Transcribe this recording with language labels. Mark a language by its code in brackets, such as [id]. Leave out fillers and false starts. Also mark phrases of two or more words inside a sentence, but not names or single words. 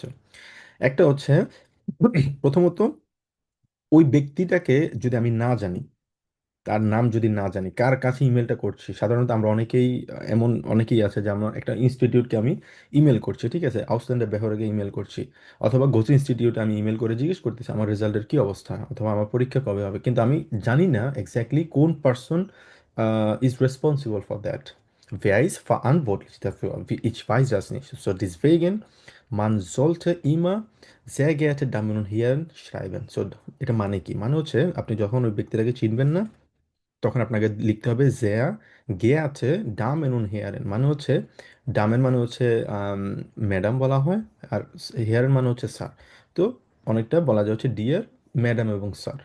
[bn] একটা হচ্ছে প্রথমত, ওই ব্যক্তিটাকে যদি আমি না জানি, তার নাম যদি না জানি, কার কাছে ইমেলটা করছি, সাধারণত আমরা অনেকেই এমন অনেকেই আছে যে আমরা একটা ইনস্টিটিউটকে আমি ইমেল করছি, ঠিক আছে, আউসল্যান্ডের বেহরকে ইমেল করছি, অথবা গোচ ইনস্টিটিউটে আমি ইমেল করে জিজ্ঞেস করতেছি আমার রেজাল্টের কি অবস্থা, অথবা আমার পরীক্ষা কবে হবে, কিন্তু আমি জানি না এক্স্যাক্টলি কোন [en] person is responsible for that. [de] Wer ist verantwortlich dafür? Ich weiß das nicht. So deswegen, man sollte immer sehr geehrte Damen und Herren schreiben. So, [bn] এটা মানে কি? মানে হচ্ছে আপনি যখন ওই ব্যক্তিটাকে চিনবেন না, তখন আপনাকে লিখতে হবে [de] sehr geehrte Damen und Herren, [bn] মানে হচ্ছে ডামেন মানে হচ্ছে ম্যাডাম বলা হয়, আর হেয়ারেন মানে হচ্ছে স্যার। তো অনেকটা বলা যায় হচ্ছে [en] Dear madam [bn] এবং স্যার।